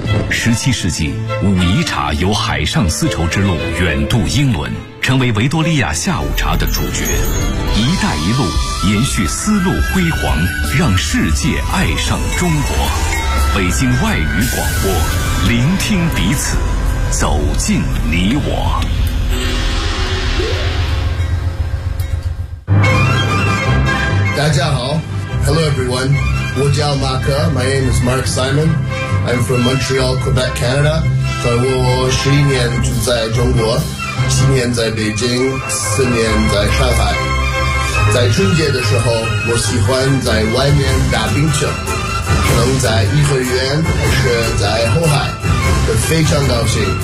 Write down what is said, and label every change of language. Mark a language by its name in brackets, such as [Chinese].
[Chinese] 17世纪，武夷茶由海上丝绸之路远渡英伦，成为维多利亚下午茶的主角。一带一路延续丝路辉煌，让世界爱上中国。北京外语广播，聆听彼此，走进你我。大家好 [English] ，Hello everyone， [Chinese] 我叫马克 [English] ，My name is Mark Simon， I'm from Montreal, Quebec, Canada。 [Chinese] 我11年住在中国，7年在北京，4年在上海。在春节的时候，我喜欢在外面打冰球，可能在颐和园还是在后海，我非常高兴。